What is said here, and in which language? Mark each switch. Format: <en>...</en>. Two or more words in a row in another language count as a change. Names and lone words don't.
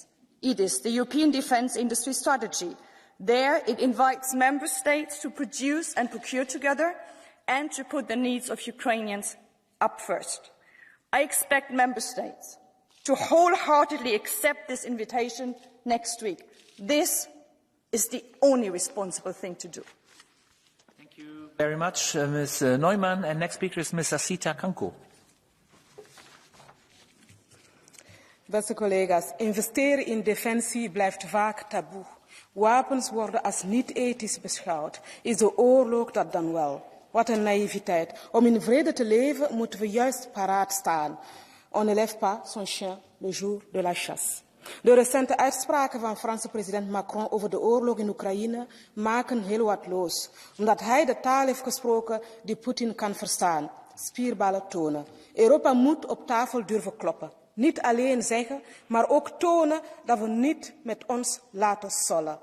<en>It is the European Defence Industry Strategy. There, it invites member states to produce and procure together and to put the needs of Ukrainians up first. I expect member states to wholeheartedly accept this invitation next week. This is the only responsible thing to do. Thank you very much, Ms. Neumann. And next speaker is Ms. Asita Kanko.</en> <nl>Beste collega's, investeren in defensie blijft vaak taboe. Wapens worden als niet ethisch beschouwd. Is de oorlog dat dan wel? Wat een naïviteit. Om in vrede te leven moeten we juist paraat staan.</nl> <fr>On ne lève pas son chien le jour de la chasse.</fr> <nl>De recente uitspraken van Franse president Macron over de oorlog in Oekraïne maken heel wat los. Omdat hij de taal heeft gesproken die Poetin kan verstaan. Spierballen tonen. Europa moet op tafel durven kloppen. Niet alleen zeggen, maar ook tonen dat we niet met ons laten sollen.</nl>